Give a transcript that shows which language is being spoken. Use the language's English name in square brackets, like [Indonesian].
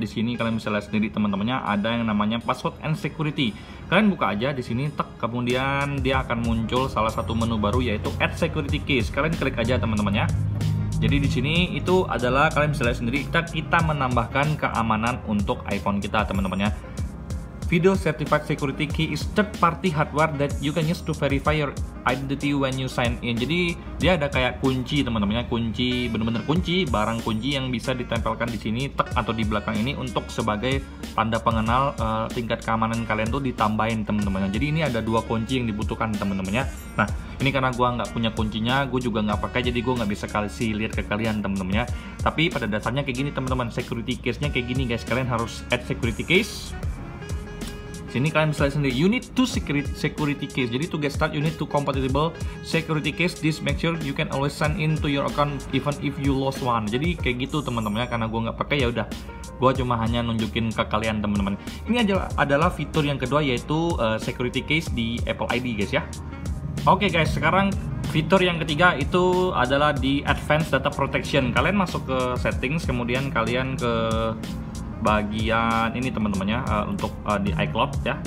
[Indonesian] Di sini kalian bisa lihat sendiri teman-temannya ada yang namanya password and security. Kalian buka aja di sini, tek, kemudian dia akan muncul salah satu menu baru yaitu add security case. Kalian klik aja teman-teman ya. Jadi di sini itu adalah kalian bisa lihat sendiri kita menambahkan keamanan untuk iPhone kita teman-teman ya. [English] Video Certified Security Key is third-party hardware that you can use to verify your identity when you sign in. [Indonesian] Jadi dia ada kayak kunci teman-teman ya, kunci bener-bener kunci, barang kunci yang bisa ditempelkan di sini tek atau di belakang ini untuk sebagai tanda pengenal tingkat keamanan kalian tuh ditambahin teman-teman. Jadi ini ada dua kunci yang dibutuhkan teman-teman ya. Nah, ini karena gua nggak punya kuncinya, gue juga nggak pakai, jadi gue nggak bisa kasih lihat ke kalian teman-teman ya. Tapi pada dasarnya kayak gini teman-teman, security case-nya kayak gini guys. Kalian harus add security case. Sini kalian bisa lihat sendiri, [English] you need two security case. Jadi to get start, you need to compatible security case. This make sure you can always sign in to your account even if you lost one. [Indonesian] Jadi kayak gitu teman-teman ya. Karena gue nggak pakai ya udah, gue cuma hanya nunjukin ke kalian teman-teman. Ini adalah fitur yang kedua yaitu security case di Apple ID guys ya. Oke guys, sekarang fitur yang ketiga itu adalah di Advanced Data Protection. Kalian masuk ke settings, kemudian kalian ke bagian ini teman-teman ya, untuk di iCloud ya.